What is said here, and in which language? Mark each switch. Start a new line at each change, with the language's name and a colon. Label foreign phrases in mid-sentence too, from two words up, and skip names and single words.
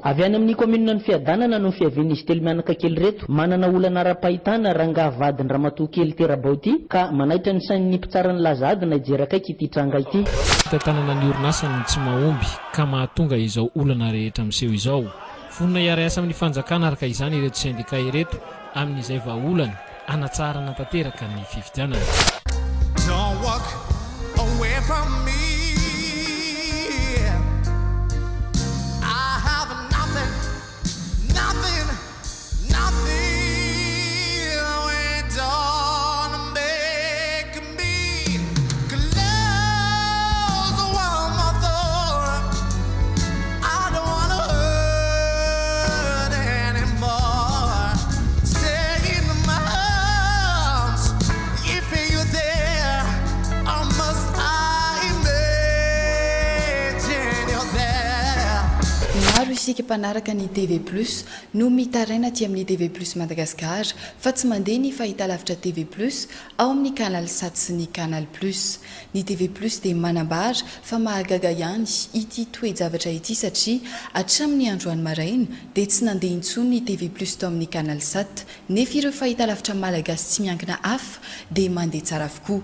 Malagasy: Avy any amin'ny komina ny fiadanana no fiavian'izy telo mianaka kely reto manana olana ara-pahitana rangaha vadiny ramatoa kely terabao ity ka manaitra ny sain'ny mpitsarany lazady na ijerakaiky ity tranga ity. Tanana ny orinasany tsy mahomby ka mahatonga izao olana rehetra miseho izao. Fonina iara-asa amin'ny fanjakana araka izany ireto sindika ireto amin'izay vahaolana anatsarana tanteraka ny fifidianana.
English: Don't walk away from me. I have nothing, nothing, nothing. Don't make me close one more door. I don't want to hurt anymore. Stay in my arms if you're there. Or must I imagine you're there?
Malagasy: Maro isika mpanaraka ny TV+ no mitaraina aty amin'ny TV+ Madagascar fa tsy mandeha ny fahitalavitra TV+ ao amin'ny canal 7 sy ny canal plus. Ny TV+ dia manambara fa mahagaga ihany ity toe-javatra ity satria hatramin'ny androany maraina dia tsy nandeha intsony ny TV+ tao amin'ny canal 7 nefa ireo fahitalavitra malagasy tsy miankina hafa dia mandeha tsara avokoa.